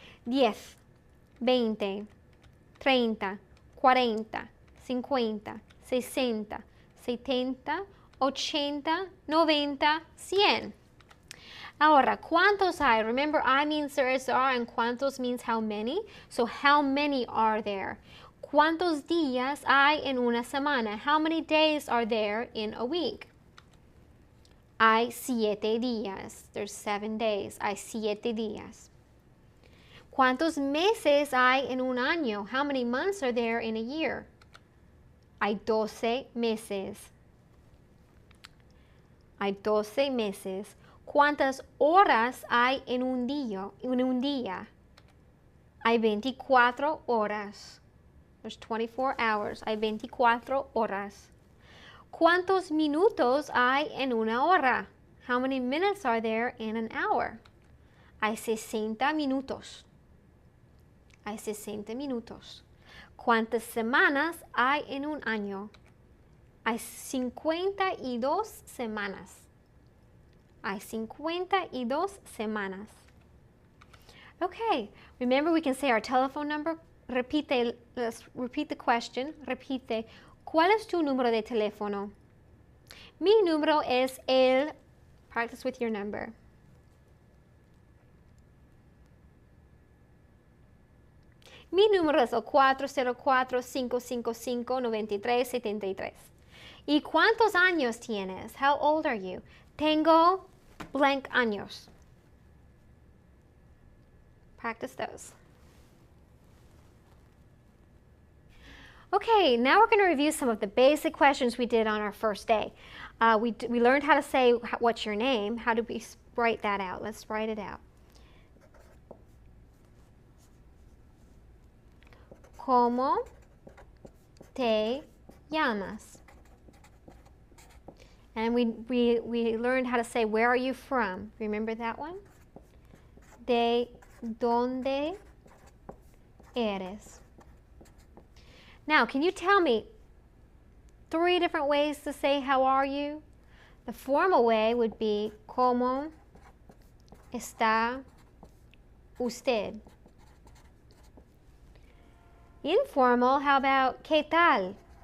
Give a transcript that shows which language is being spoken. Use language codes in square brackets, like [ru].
[en] 10, 20, 30, 40, 50, 60, 70, 80, 90, 100. [es] Ahora, ¿cuántos hay? [en] Remember, I means there is are and cuántos means how many. So how many are there? [es] ¿Cuántos días hay en una semana? [en] How many days are there in a week? [es] Hay 7 días. [en] There's 7 days. [es] Hay 7 días. ¿Cuántos meses hay en un año? [en] How many months are there in a year? [es] Hay 12 meses. Hay 12 meses. ¿Cuántas horas hay en un día? Hay 24 horas. [en] There's 24 hours. [es] Hay 24 horas. ¿Cuántos minutos hay en una hora? [en] How many minutes are there in an hour? [es] Hay 60 minutos. Hay 60 minutos. ¿Cuántas semanas hay en un año? Hay 52 semanas. Hay 52 semanas. [en] Okay, remember we can say our telephone number. Let's repeat the question. [es] Repite. ¿Cuál es tu número de teléfono? Mi número es el... [en] Practice with your number. [es] Mi número es el 404-555-9373. ¿Y cuántos años tienes? [en] How old are you? [es] Tengo blank años. [en] Practice those. Okay, now we're going to review some of the basic questions we did on our first day. We learned how to say, what's your name? How do we write that out? Let's write it out. [es] ¿Cómo te llamas? [en] And we learned how to say, where are you from? Remember that one? [es] ¿De dónde eres? [en] Now, can you tell me 3 different ways to say how are you? The formal way would be [es] ¿Cómo está usted? [en] Informal, how about [es] ¿Qué tal?